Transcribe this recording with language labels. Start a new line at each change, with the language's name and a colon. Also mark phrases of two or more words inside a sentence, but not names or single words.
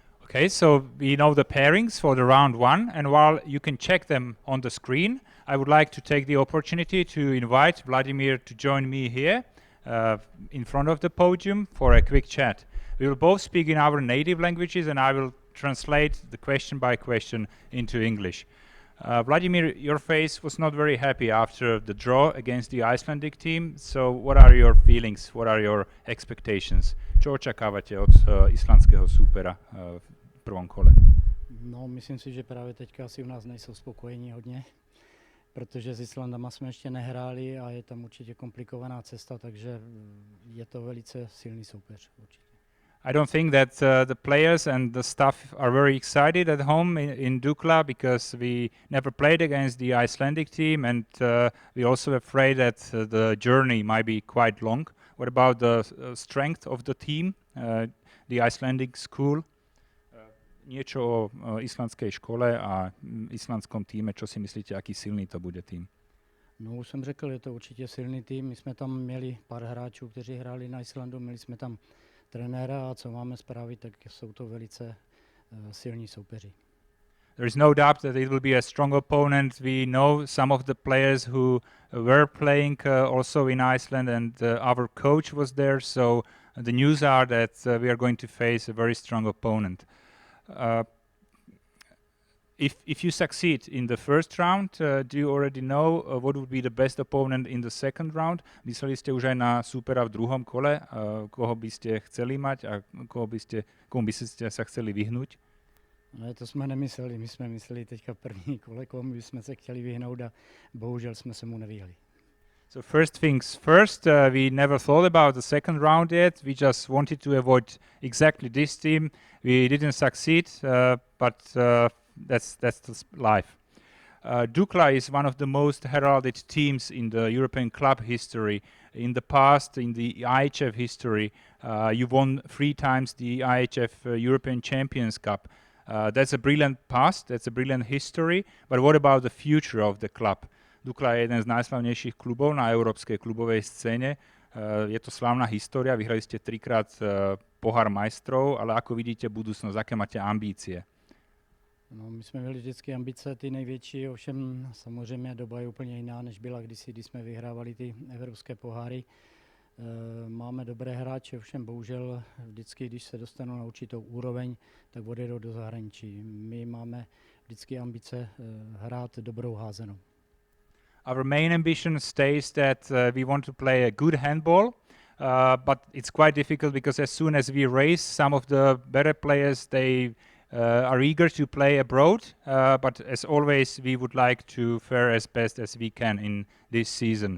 English: Okay, so we know the pairings for the round one, and while you can check them on the screen, I would like to take the opportunity to invite Vladimir to join me here in front of the podium for a quick chat. We will both speak in our native languages, and I will translate the question by question into English. Vladimir, your face was not very happy after the draw against the Icelandic team, so what are your feelings, what are your expectations?
Slovak: Čo očakávate od islandského súpera v prvom kole?
Czech: No, myslím si, že právě teďka asi u nás nejsou spokojení hodně, protože s Islandama jsme ještě nehráli a je tam určitě komplikovaná cesta, takže je to velice silný soupeř určitě.
English: I don't think that the players and the staff are very excited at home in Dukla because we never played against the Icelandic team, and we're also afraid that the journey might be quite long. What about the strength of the team, the Icelandic school?
Slovak: Niečo o islandskej škole a islandskom týme, čo si myslíte, aký silný to bude tým?
Czech: No, už jsem řekl, je to určitě silný tým. My jsme tam měli pár hráčů, kteří hráli na Islandu, měli jsme tam trenéra a co máme zprávy, tak jsou to velice silní soupeři.
English: There is no doubt that it will be a strong opponent. We know some of the players who were playing also in Iceland, and our coach was there, so the news are that we are going to face a very strong opponent. If you succeed in the first round, do you already know what would be the best opponent in the second round?
Slovak: Mysleli ste už aj na súpera v druhom kole, koho by ste chceli mať a komu by ste sa chceli vyhnúť?
Czech: No, to jsme nemysleli, my jsme mysleli teďka první kole, komu bychom se chtěli vyhnout a bohužel jsme se mu nevyhli.
English: So first things first, we never thought about the second round yet. We just wanted to avoid exactly this team. We didn't succeed, but that's the life. Dukla is one of the most heralded teams in the European club history. In the past, in the IHF history, you won 3 times the IHF European Champions Cup. That's a brilliant past, that's a brilliant history, but what about the future of the club?
Slovak: Dukla je jeden z najslavnejších klubov na európskej klubovej scéne. Je to slávna história, vyhrali ste 3-krát pohár majstrov, ale ako vidíte budúcnosť, aké máte ambície?
Czech: No, my jsme měli vždycky ambice ty největší, ovšem samozřejmě doba je úplně jiná, než byla kdysi, když jsme vyhrávali ty evropské poháry. Máme dobré hráče, ovšem bohužel vždycky, když se dostanou na určitou úroveň, tak odjedou do zahraničí. My máme vždycky ambice hrát dobrou házenou.
English: Our main ambition stays that we want to play a good handball, but it's quite difficult because as soon as we raise some of the better players, they are eager to play abroad, but as always we would like to fare as best as we can in this season.